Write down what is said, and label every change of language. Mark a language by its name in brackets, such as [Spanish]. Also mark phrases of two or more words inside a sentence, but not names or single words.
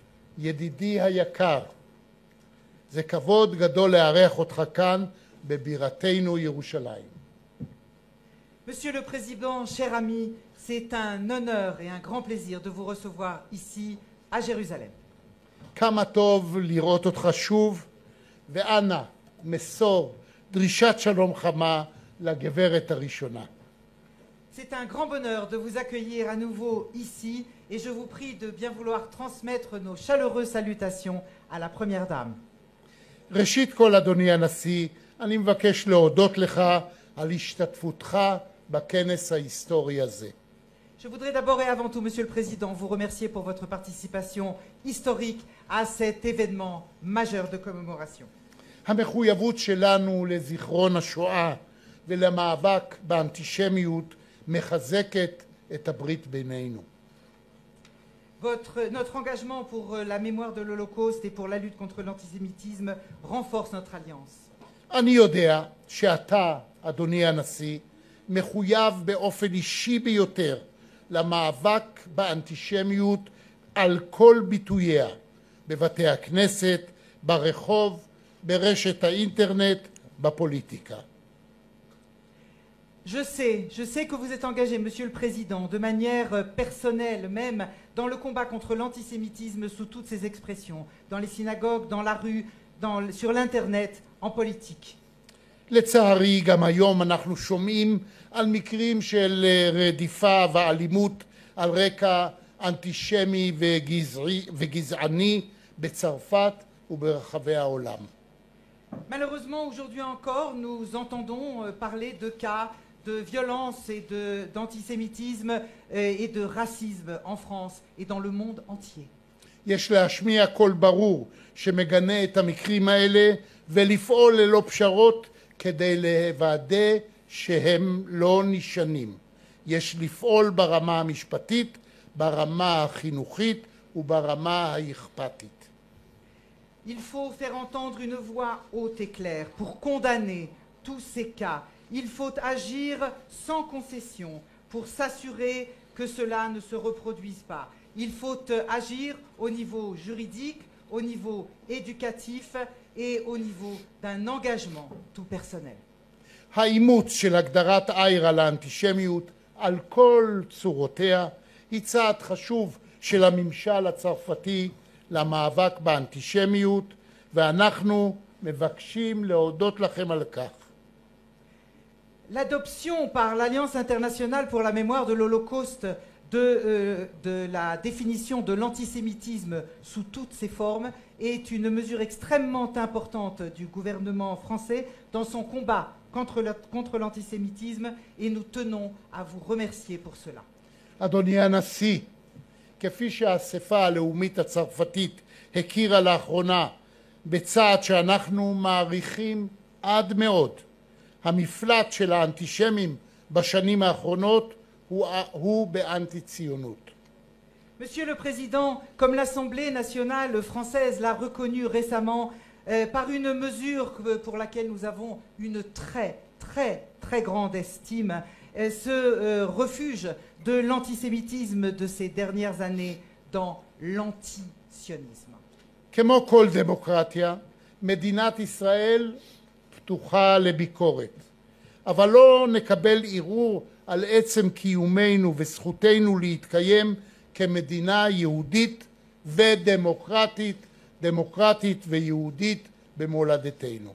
[Hebrew] ידידי היקר, זה כבוד גדול לארח אותך כאן בבירתנו ירושלים. [French] Monsieur le Président, cher ami, c'est un honneur et un grand plaisir de vous recevoir ici à Jérusalem. [Hebrew] כמה טוב לראות אותך שוב, ואנא מסור דרישת שלום חמה לגברת הראשונה. [French] C'est un grand bonheur de vous accueillir à nouveau ici et je vous prie de bien vouloir transmettre nos chaleureuses salutations à la Première Dame. [Hebrew] ראשית כל, אדוני הנשיא, אני מבקש להודות לך על השתתפותך בכנס ההיסטורי הזה. [French] Je voudrais d'abord et avant tout, Monsieur le Président, vous remercier pour votre participation historique à cet événement majeur de commémoration. [Hebrew] המחויבות שלנו לזיכרון השואה ולמאבק באנטישמיות מחזקת את הברית בינינו. [French] Notre engagement pour la mémoire de l'Holocauste et pour la lutte contre l'antisémitisme renforce notre alliance. [Hebrew] אני יודע שאתה, אדוני הנשיא, מחויב באופן אישי ביותר למאבק באנטישמיות על כל ביטוייה, בבתי הכנסת, ברחוב, ברשת האינטרנט, בפוליטיקה. [French] Je sais que vous êtes engagé, Monsieur le Président, de manière personnelle même, dans le combat contre l'antisémitisme sous toutes ses expressions, dans les synagogues, dans la rue, sur l'Internet, en politique. [Hebrew] לצערי, גם היום אנחנו שומעים על מקרים של רדיפה ואלימות על רקע אנטישמי וגזעני בצרפת וברחבי העולם. [French] Malheureusement, aujourd'hui encore, nous entendons parler de cas de violence et d'antisémitisme et de racisme en France et dans le monde entier. [Hebrew] יש להשמיע קול ברור שמגנה את המקרים האלה ולפעול ללא פשרות כדי לוודא שהם לא נשנים. יש לפעול ברמה המשפטית, ברמה החינוכית וברמה האכפתית. [French] Il faut faire entendre une voix haute et claire pour condamner tous ces cas. Il faut agir sans concession pour s'assurer que cela ne se reproduise pas. Il faut agir au niveau juridique, au niveau éducatif et au niveau d'un engagement tout personnel. [Hebrew] האימוץ של הגדרת איירה לאנטישמיות על כל צורותיה היא צעד חשוב של הממשל הצרפתי למאבק באנטישמיות, ואנחנו מבקשים להודות לכם על כך. [French] L'adoption par l'Alliance internationale pour la mémoire de l'Holocauste de la définition de l'antisémitisme sous toutes ses formes est une mesure extrêmement importante du gouvernement français dans son combat contre l'antisémitisme et nous tenons à vous remercier pour cela. [Hebrew] אדוני הנשיא, כפי שהאספה הלאומית הצרפתית הכירה לאחרונה בצעד שאנחנו מעריכים עד מאוד, המפלט של האנטישמים בשנים האחרונות הוא באנטי-ציונות. [French] Monsieur le Président, comme l'Assemblée nationale française l'a reconnu récemment par une mesure pour laquelle nous avons une très grande estime, ce refuge de l'antisémitisme de ces dernières années dans l'antisionisme. [Hebrew] כמו כל דמוקרטיה, מדינת ישראל פתוחה לביקורת, אבל לא נקבל ערעור על עצם קיומנו וזכותנו להתקיים כמדינה יהודית ודמוקרטית, דמוקרטית ויהודית במולדתנו.